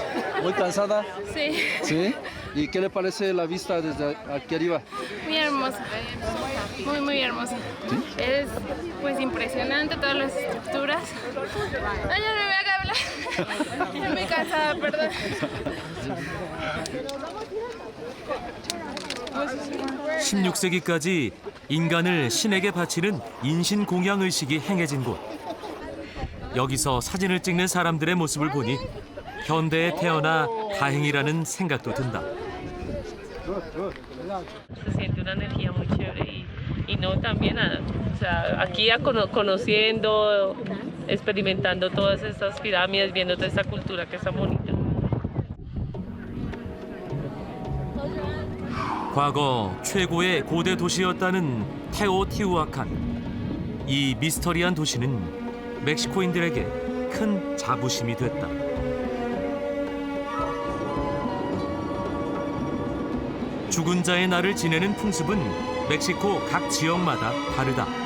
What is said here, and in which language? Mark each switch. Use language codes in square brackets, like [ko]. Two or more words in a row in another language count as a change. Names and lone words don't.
[es] ¿Muy cansada? Sí. ¿Sí? ¿Y qué le parece la vista desde aquí arriba? Muy hermosa, muy hermosa. Es pues impresionante todas las estructuras. Ay, ya no me voy a hablar. Estoy muy cansada, perdón. [ko] 16세기까지 인간을 신에게 바치는 인신공양 의식이 행해진 곳. 여기서 sa진을 찍는 사람들의 모습을 보니 현대에 태어나 다행이라는 생각도 든다. [es] Se siente una energía muy chévere y no también, o sea, aquí ya conociendo, experimentando todas estas pirámides, viendo toda esta cultura que es tan bonita. [ko] 과거 최고의 고대 도시였다는 테오티후아칸. 이 미스터리한 도시는 멕시코인들에게 큰 자부심이 됐다. 죽은 자의 날을 지내는 풍습은 멕시코 각 지역마다 다르다.